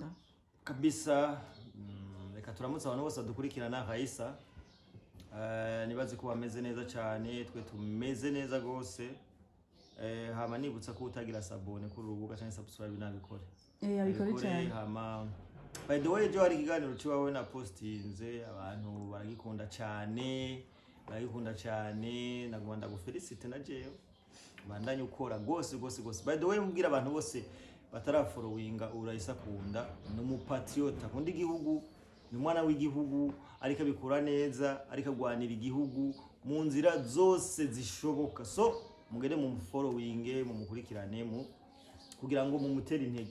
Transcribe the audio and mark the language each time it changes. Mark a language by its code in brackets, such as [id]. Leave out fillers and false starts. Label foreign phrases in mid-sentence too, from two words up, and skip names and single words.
[rn] kabisa. Reka turamutse abantu bose dukurikirana Raissa. Nibaze ko bameze neza cyane, twe tumeze neza gose. Hama nibutsa ko utagira sabone kuri urubuga cyangwa subscribe nabikore. Abikore cyane. Hama [en] by the way, [rn] jo hari kiganiro ciwawe na postinze, abantu baragikunda cyane nagomba ndagufelicite na jewe bandanye ukora gose. [en] By the way, [rn] mubwira abantu bose batarafollowinga Raissa Kunda n'umupatriota akunda igihugu, ni mwana w'igihugu, ariko abikora neza, ariko agwanira igihugu mu nzira zose zishoboka. So mugere mu following, mu mukurikirane kugira ngo mumutere intege.